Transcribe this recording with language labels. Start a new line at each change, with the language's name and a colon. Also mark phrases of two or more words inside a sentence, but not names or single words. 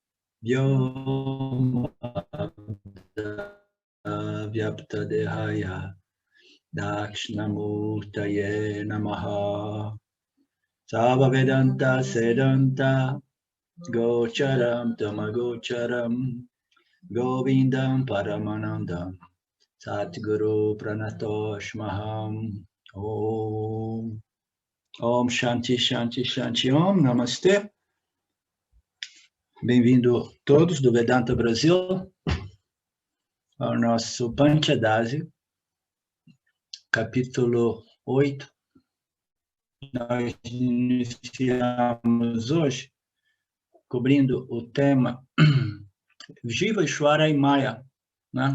Sanskrit: Vyoma Vyapta Dehaya Dakshinamurtaye Namaha Sava Vedanta Sedanta Gocharam Tamagocharam Govindam Paramanandam Satguru Pranatoshmaham Om Om Shanti Shanti Shanti Om Namastê.
Portuguese: Bem-vindo todos do Vedanta Brasil ao nosso Panchadasi, capítulo 8. Nós iniciamos hoje cobrindo o tema Jiva, Ishvara e Maya, né?